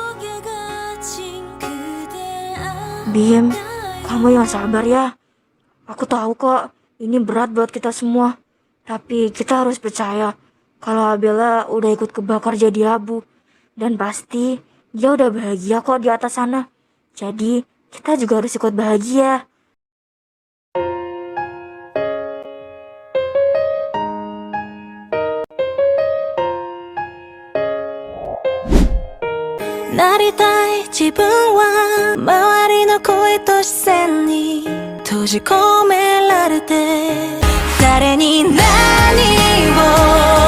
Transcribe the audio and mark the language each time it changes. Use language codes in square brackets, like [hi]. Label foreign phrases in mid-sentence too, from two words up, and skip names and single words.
[id] Bim, kamu yang sabar ya. Aku tahu kok, ini berat buat kita semua. Tapi kita harus percaya kalau Abela udah ikut kebakar jadi abu. Dan pasti dia udah bahagia kok di atas sana. Jadi kita juga harus ikut bahagia. [ja] Naritai 自分は周りの声と視線に閉じ込められて誰に何を